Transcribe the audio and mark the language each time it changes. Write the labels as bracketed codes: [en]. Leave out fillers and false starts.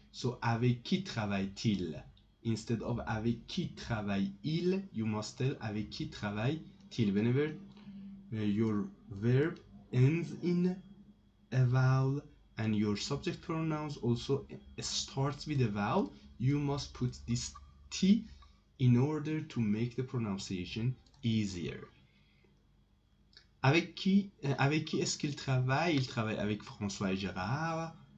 [en] So [fr] avec qui travaille-t-il? [en] Instead of [fr] avec qui travaille-il, [en] you must tell [fr] avec qui travaille-t-il. [en] Whenever your verb ends in a vowel and your subject pronouns also starts with a vowel, you must put this T in order to make the pronunciation easier. [fr] Avec qui est-ce qu'il travaille? Il travaille avec François et Gérard.